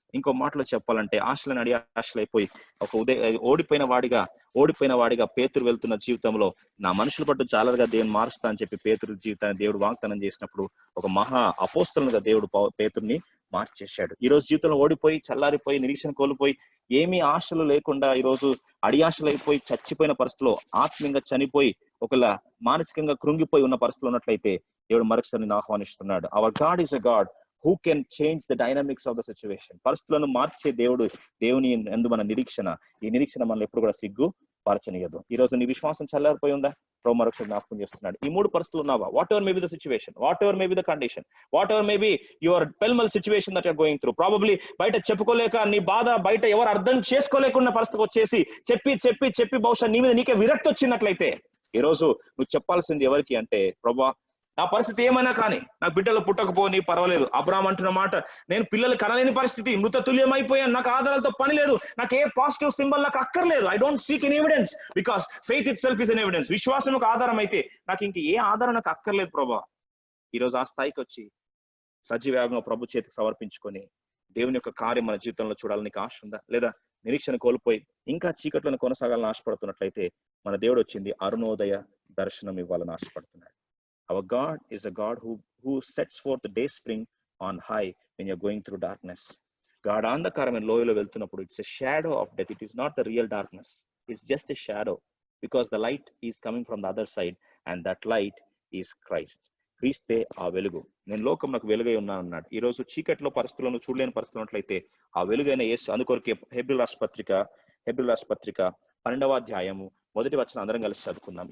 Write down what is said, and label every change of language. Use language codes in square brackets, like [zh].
[te] ఇంకో మాటలో చెప్పాలంటే ఆశలను అడి ఆశలైపోయి ఒక ఓడిపోయిన వాడిగా పేతురు వెళ్తున్న జీవితంలో నా మనుషుల పట్టు జాలరుగా దేవుని మారుస్తా అని చెప్పి పేతురు జీవితాన్ని దేవుడు వాగ్దానం చేసినప్పుడు ఒక మహా అపోస్తలుగా దేవుడు పేతుర్ని మార్చేశాడు. ఈ రోజు జీవితంలో ఓడిపోయి చల్లారిపోయి నిరీక్షణ కోల్పోయి ఏమీ ఆశలు లేకుండా ఈరోజు అడియాశలైపోయి చచ్చిపోయిన పరిస్థితిలో, ఆత్మీయంగా చనిపోయి ఒకలా మానసికంగా కృంగిపోయి ఉన్న పరిస్థితులు ఉన్నట్లయితే దేవుడు మరొకసారి ఆహ్వానిస్తున్నాడు. [en] Our God is a God who can change the dynamics of the situation. [te] పరిస్థితులను మార్చే దేవుడు. దేవుని యందు మన నిరీక్షణ, ఈ నిరీక్షణ మనల్ని ఎప్పుడు కూడా సిగ్గు పరచనీయదు. ఈ రోజు నీ విశ్వాసం చల్లారిపోయి ఉందా? ప్రభు మరొకసారి జ్ఞాపకం చేస్తున్నాడు. ఈ 3 పరిస్థితులు ఉన్నావా? [en] whatever may be the situation, whatever may be the condition, whatever may be your pellmell situation that you're going through, probably [te] బయట చెప్పుకోలేక నీ బాధ బయట ఎవరు అర్థం చేసుకోలేకున్న పరిస్థితికి వచ్చేసి చెప్పి బహుశా నీ మీద నీకే విరక్తి వచ్చినట్లయితే ఈ రోజు నువ్వు చెప్పాల్సింది ఎవరికి అంటే, ప్రభువా నా పరిస్థితి ఏమైనా కానీ నాకు బిడ్డలు పుట్టకపోని పర్వాలేదు. అబ్రాహాం అంటున్న మాట, నేను పిల్లలు కనలేని పరిస్థితి, మృత తుల్యం అయిపోయాను, నాకు ఆధారాలతో పని లేదు, నాకు ఏ పాజిటివ్ సింబల్ నాకు అక్కర్లేదు. [en] I don't seek an evidence because faith itself is an evidence. [te] విశ్వాసం ఒక ఆధారం అయితే నాకు ఇంక ఏ ఆధారం నాకు అక్కర్లేదు ప్రభా. ఈరోజు ఆ స్థాయికి వచ్చి సజీవంగా ప్రభు చేతికి సమర్పించుకొని దేవుని యొక్క కార్యం మన జీవితంలో చూడాలని నీకు ఆశ ఉందా? లేదా నిరీక్షణ కోల్పోయి ఇంకా చీకట్లను కొనసాగాలని ఆశపడుతున్నట్లయితే మన దేవుడు వచ్చింది అరుణోదయ దర్శనం ఇవ్వాలని ఆశపడుతున్నాడు. [en] Our God is a God who sets forth the day spring on high when you're going through darkness. [te] గాఢ అంధకారమైన లోయలో వెళ్తున్నప్పుడు [en] It's a shadow of death. It is not the real darkness, it's just a shadow, because the light is coming from the other side and that light is Christ. [te] క్రీస్తే ఆ వెలుగు. నేను లోకం నాకు వెలుగై ఉన్నాను అన్నాడు. ఈ రోజు చీకట్లో పరిస్థితులను చూడలేని పరిస్థితులు ఉన్నట్లయితే ఆ వెలుగైన యేసు, అందుకొరకే హెబ్రీ రాష్ట్ర పత్రిక 12వ అధ్యాయము 1వ వచనం అందరం కలిసి చదువుకుందాం.